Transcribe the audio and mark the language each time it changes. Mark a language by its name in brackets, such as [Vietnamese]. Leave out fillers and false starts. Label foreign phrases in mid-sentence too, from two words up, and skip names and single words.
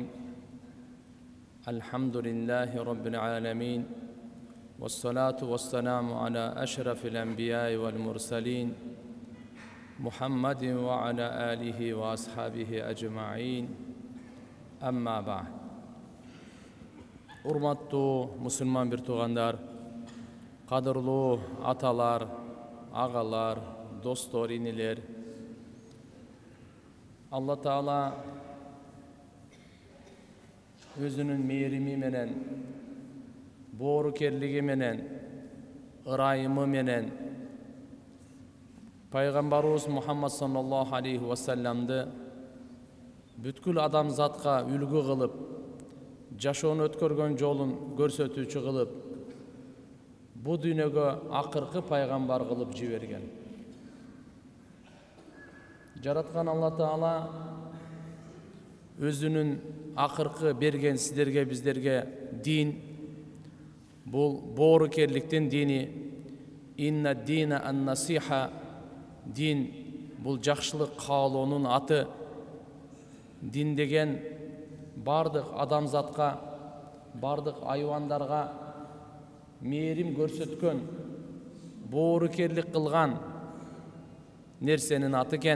[Arabic] الحمد لله رب العالمين. والصلاة والسلام على أشرف الأنبياء والمرسلين. محمد وعلى آله وأصحابه أجمعين. أما بعد. [Kyrgyz] Урматтуу мусулман бир туугандар, кадырлуу аталар, агалар, достор, инилер. Алла Таала өзүнүн мээрими менен, боорукерлиги менен, ырайымы менен пайгамбарыбыз Мухаммад [Arabic] صلى الله عليه وسلمды [Kyrgyz] бүткүл адамзатка үлгү кылып, жашоону өткөргөн жолун көрсөтүүчү кылып, бу дүйнөгө акыркы пайгамбар кылып жиберген. Жараткан Алла Таала өзүнүн акыркы берген сиздерге, биздерге дин, бул боорукерликтин дини. [Arabic] إن الدين النصيحة. [Kyrgyz] Дин бул жакшылык каалоонун аты. Дин деген бардык адамзатка, бардык айвандарга мээрим көрсөткөн, боорукерлик кылган нерсенин аты экен.